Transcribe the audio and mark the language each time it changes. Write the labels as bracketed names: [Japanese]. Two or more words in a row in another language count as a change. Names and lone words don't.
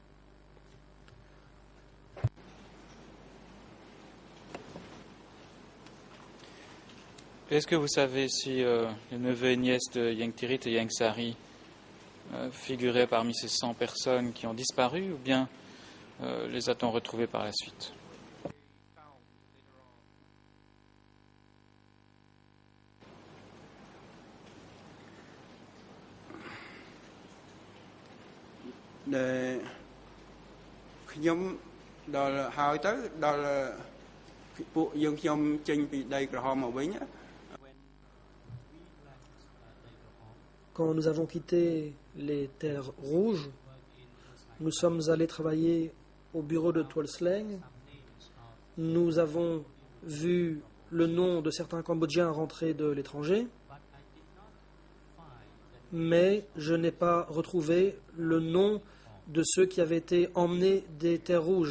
[French] Est-ce que vous savez si les neveux et nièces de Yengtirit et Yengsari figuraient parmi ces 100 personnes qui ont disparu, ou bien les a-t-on retrouvés par la suite? [Khmer] Đểខ្ញុំដល់ហើយទៅដល់ពួកយើងខ្ញុំចេញពីដីក្រហមមកវិញ [French] Quand nous avons quitté les terres rouges, nous sommes allés travailler au bureau de Tuolsleng. Nous avons vu le nom de certains Cambodgiens rentrés de l'étranger, mais je n'ai pas retrouvé le nom de ceux qui avaient été emmenés des terres rouges.